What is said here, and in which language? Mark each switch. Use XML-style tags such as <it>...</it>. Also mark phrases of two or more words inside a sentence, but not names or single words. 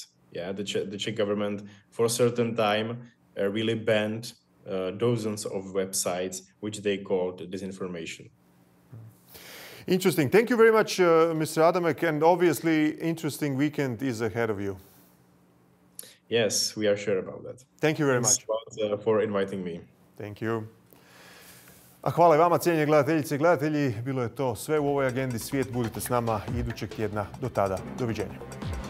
<en>Yeah, the Czech government for a certain time really banned dozens of websites which they called disinformation. Interesting. Thank you very much, Mr. Adamek, and obviously interesting weekend is ahead of you. Yes, we are sure about that. Thank you very much for inviting me. Thank you.</en> <hr>A hvala i vama, cijenjeni gledateljice i gledatelji. Bilo je to sve u ovoj agendi Svijet. Budite s nama idućeg tjedna. Do tada, doviđenja.</hr>